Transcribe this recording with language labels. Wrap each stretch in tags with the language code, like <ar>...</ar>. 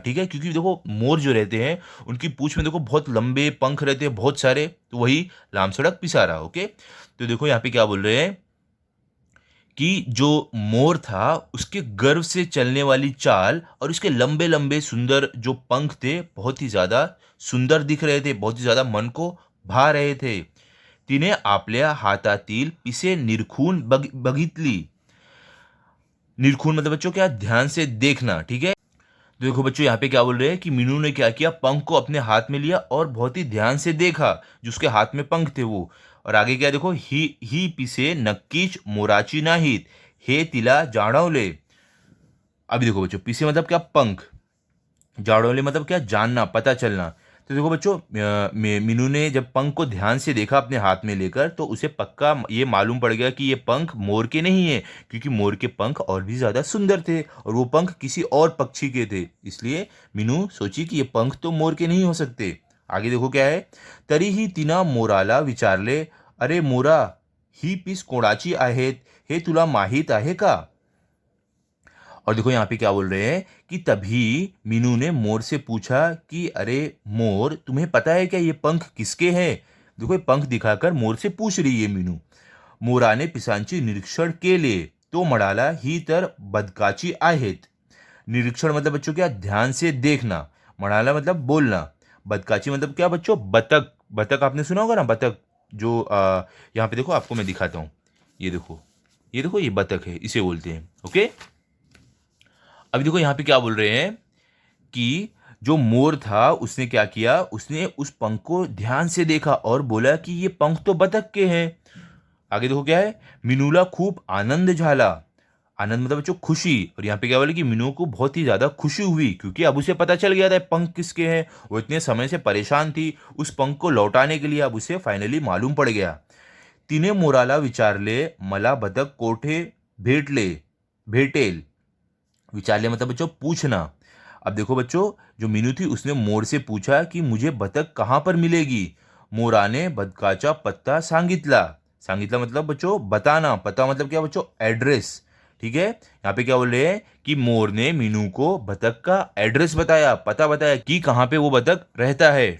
<hi>ठीक है, क्योंकि देखो मोर जो रहते हैं उनकी पूंछ में देखो बहुत लंबे पंख रहते हैं, बहुत सारे, तो वही लाम सड़क पिसारा। ओके, तो देखो यहाँ पे क्या बोल रहे हैं कि जो मोर था उसके गर्व से चलने वाली चाल और उसके लंबे लंबे सुंदर जो पंख थे, बहुत ही ज्यादा सुंदर दिख रहे थे, बहुत ही ज्यादा मन को भा रहे थे।</hi> <mr>तिने आपल्या हातातील पिसे निरखून बघितली।</mr> <hi>निरखून मतलब बच्चों क्या, ध्यान से देखना। ठीक है, तो देखो बच्चों यहाँ पे क्या बोल रहे हैं कि मीनू ने क्या किया, पंख को अपने हाथ में लिया और बहुत ही ध्यान से देखा जो उसके हाथ में पंख थे वो। और आगे क्या देखो,</hi> <mr>ही पिसे नक्कीच मोराची नाहीत, हे तिला जाणवले।</mr> <hi>अभी देखो बच्चों, पिसे मतलब क्या, पंख। जाड़ोले मतलब क्या, जानना, पता चलना। तो देखो बच्चों मीनू ने जब पंख को ध्यान से देखा अपने हाथ में लेकर, तो उसे पक्का ये मालूम पड़ गया कि ये पंख मोर के नहीं है, क्योंकि मोर के पंख और भी ज्यादा सुंदर थे और वो पंख किसी और पक्षी के थे। इसलिए मीनू सोची कि ये पंख तो मोर के नहीं हो सकते। आगे देखो क्या है,</hi> <mr>तरीही तिना मोराला विचारले, अरे मोरा, ही पीस कोणाची आहेत हे तुला माहीत आहे का?</mr> <hi>और देखो यहाँ पे क्या बोल रहे हैं कि तभी मीनू ने मोर से पूछा कि अरे मोर, तुम्हें पता है क्या ये पंख किसके हैं? देखो ये पंख दिखाकर मोर से पूछ रही है मीनू।</hi> <mr>मोराने पिसांची निरीक्षण केले, तो म्हणाला ही तर बदकाची आहेत।</mr> <hi>निरीक्षण मतलब बच्चों क्या, ध्यान से देखना। म्हणाला मतलब बोलना। बदकाची मतलब क्या बच्चों, बतख। बतख आपने सुना होगा ना, बतख जो यहाँ पे देखो आपको मैं दिखाता हूँ। ये देखो, ये देखो, ये बतख है, इसे बोलते हैं। ओके, अभी देखो यहाँ पे क्या बोल रहे हैं कि जो मोर था उसने क्या किया, उसने उस पंख को ध्यान से देखा और बोला कि ये पंख तो बतख के हैं। आगे देखो क्या है,</hi> <mr>मिनूला खूब आनंद झाला।</mr> <hi>आनंद मतलब बच्चों खुशी। और यहाँ पे क्या बोला कि मीनू को बहुत ही ज्यादा खुशी हुई, क्योंकि अब उसे पता चल गया था पंख किसके हैं। वो इतने समय से परेशान थी, उस पंख को लौटाने के लिए अब उसे फाइनली मालूम पड़ गया।</hi> <mr>तिने मोराला विचारले, मला बदक कोठे भेटले भेटेल।</mr> <hi>विचारले मतलब बच्चों पूछना। अब देखो बच्चों, जो मीनू थी उसने मोर से पूछा कि मुझे बतख कहाँ पर मिलेगी।</hi> <mr>मोराने बदकाचा पत्ता सांगितला।</mr> <hi>सांगितला मतलब बच्चों बताना, पता मतलब क्या बच्चों, एड्रेस। ठीक है, यहाँ पे क्या बोल रहे हैं कि मोर ने मीनू को बतख का एड्रेस बताया, पता बताया कि कहाँ पे वो बतख रहता है।</hi>